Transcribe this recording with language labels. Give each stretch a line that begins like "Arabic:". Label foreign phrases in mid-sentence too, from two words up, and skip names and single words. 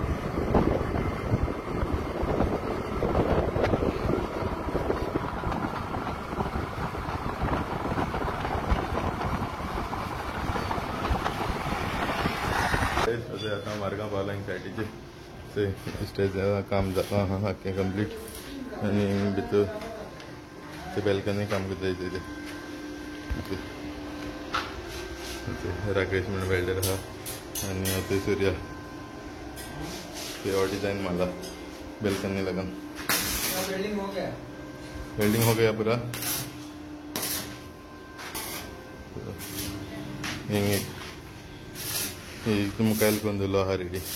Konkani: आता मार्गांव पावला सायडीचे ते स्टेज काम जाता आहा आख्खें कंप्लीट आनी भितर ते बेल्कनी काम करता ते राकेश म्हणून वेल्डर आहा आनी ते सूर्या ते और डिजाइन मारला बेल्कनी लागून वेल्डिंग
Hindi: हो गया पूरा तुम कल को लोहा रेडी